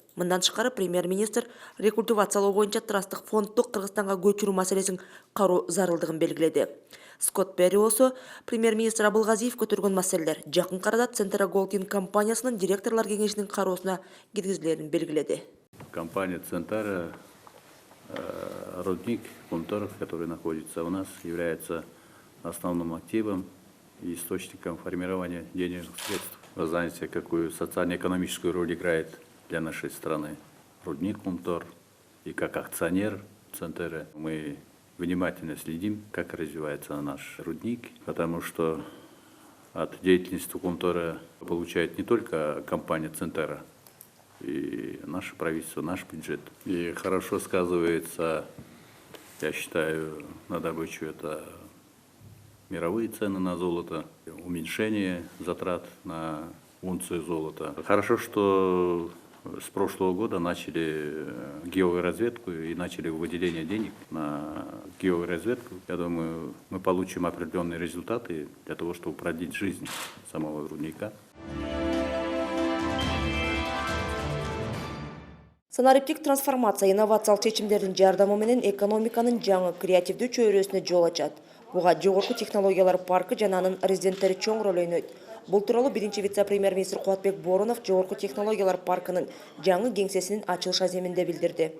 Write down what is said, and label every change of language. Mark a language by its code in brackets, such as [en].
[ky] Мындан тышкары премьер-министр рекультивациялоо боюнча трасттык фондду Кыргызстанга көчүрүү маселесин кароо зарылдыгын белгиледи. Скотт Перри болсо премьер-министр Абылгазиев көтөргөн маселелер жакын арада Центра Голдинг компаниясынын директорлор кеңешинин кароосуна киргизилерин белгиледи. [ru] Компания Центра, рудник Кумтор, который находится у нас, является основным активом и источником формирования денежных средств. Вы знаете, какую социально-экономическую роль играет для нашей страны рудник Кумтор, и как акционер Центра мы внимательно следим, как развивается наш рудник, потому что от деятельности Кумтора получает не только компания Центра, и наше правительство, наш бюджет. И хорошо сказывается, я считаю, на добычу это мировые цены на золото, уменьшение затрат на унцию золота. Хорошо, что с прошлого года начали георазведку и начали выделение денег на георазведку. Я думаю, мы получим определенные результаты для того, чтобы продлить жизнь самого рудника. [ky] Санариптик трансформация инновациялык чечимдердин жардамы менен экономиканын жаңы креативдүү чөйрөсүнө жол ачат. Буга жогорку технологиялар паркы жана анын резиденттери чоң роль ойнойт. Бул тууралуу биринчи вице-премьер-министр Кубатбек Боронов жогорку технологиялар паркынын жаңы кеңсесинин ачылыш аземинде билдирди.